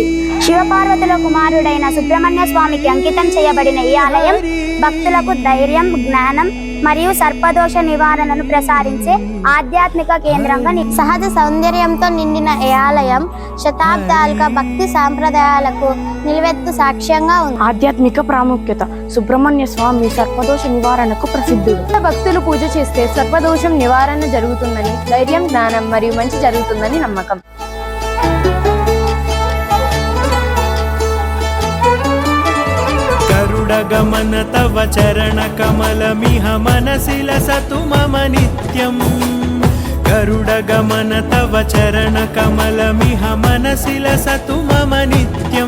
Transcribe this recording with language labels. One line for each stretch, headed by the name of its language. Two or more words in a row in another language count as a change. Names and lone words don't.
Telugu: శివపార్వతుల కుమారుడైన సుబ్రహ్మణ్య స్వామికి అంకితం చేయబడిన ఈ ఆలయం భక్తులకు ధైర్యం, జ్ఞానం మరియు సర్పదోష నివారణను ప్రసారించే ఆధ్యాత్మిక కేంద్రంగా సహజ సౌందర్యంతో నిండిన ఈ ఆలయం శతాబ్దాలుగా భక్తి సాంప్రదాయాలకు నిలువెత్తు సాక్ష్యంగా ఉంది. ఆధ్యాత్మిక ప్రాముఖ్యత: సుబ్రహ్మణ్య స్వామి సర్పదోష నివారణకు ప్రసిద్ధుడు. భక్తులు పూజ చేస్తే సర్పదోషం నివారణ జరుగుతుందని, ధైర్యం, జ్ఞానం మరియు మంచి జరుగుతుందని నమ్మకం.
Sanskrit: गरुडगमन तव चरणकमलमिह मनसि लसतु मम नित्यम्। गरुडगमन तव चरणकमलमिह मनसि लसतु मम नित्यम्।